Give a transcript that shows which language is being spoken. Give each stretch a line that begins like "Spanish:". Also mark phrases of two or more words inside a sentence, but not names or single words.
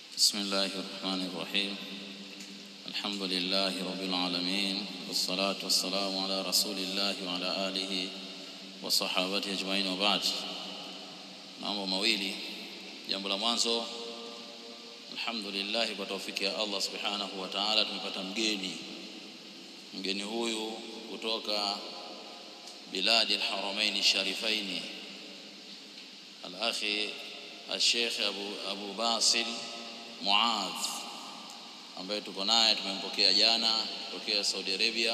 Arabic: بسم الله الرحمن الرحيم. الحمد لله رب العالمين، والصلاة والسلام على رسول الله وعلى آله وصحابته أجمعين وبعد.
Swahili: Mambo mawili. Jambo la mwanzo, alhamdulillah kwa taufiki ya Allah
Arabic: سبحانه وتعالى
Swahili: tumepata mgeni huyu kutoka
Arabic: بلاد الحرمين الشريفين, الأخ الشيخ
Swahili: Abu Basil Muadh, ambaye tuko naye, tumempokea jana kutokea Saudi Arabia.